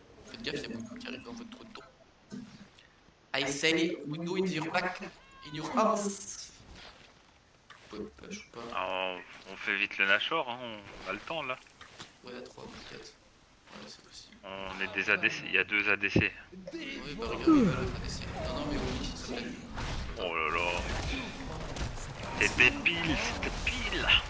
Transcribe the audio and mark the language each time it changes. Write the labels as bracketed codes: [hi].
[fr] Faites gaffe, il y a Mundo qui arrive dans votre trou de dos. [en] I say, Mundo in your back, in your house. [fr] Vous pouvez push ou pas? Ah, on fait vite le Nashor, hein, on a le temps là. Ouais, 3 ou 4. Ouais, c'est possible. On est des ADC, il y a 2 ADC. Oui, bah regardez, bah, l'autre ADC. Non, non, mais oui, s'il te plaît. Oh là là. C'est débile, c'est débile.